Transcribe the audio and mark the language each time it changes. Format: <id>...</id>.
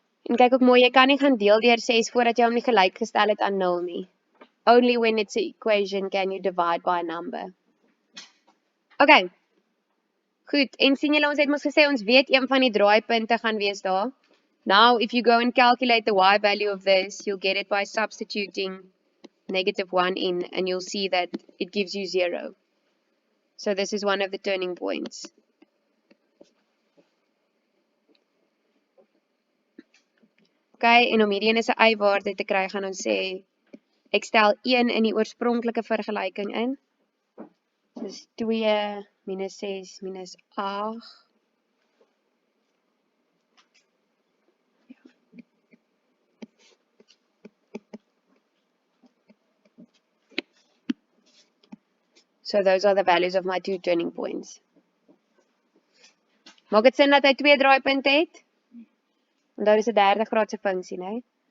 <af>En kyk ook mooi, jy kan nie gaan deel deur 6 voordat jy hom nie gelyk gestel het aan 0 nie.</af> <en>Only when it's an equation can you divide by a number. Okay.</en> <af>Goed, en sien julle ons het mos gesê ons weet een van die draaipunte gaan wees daar.</af> <en>Now if you go and calculate the y value of this, you'll get it by substituting -1 in, and you'll see that it gives you 0. So this is one of the turning points.</en> <af>Okay, en om hierdie ene se y-waarde te kry, gaan ons sê, ek stel 1 in die oorspronklike vergelyking in. Dus 2 minus 6 minus 8.</af> <en>So those are the values of my two turning points.</en> <af>Maak dit sin dat hy 2 draaipunte het? Onthou dis 'n 30 graadse funksie, né?</af>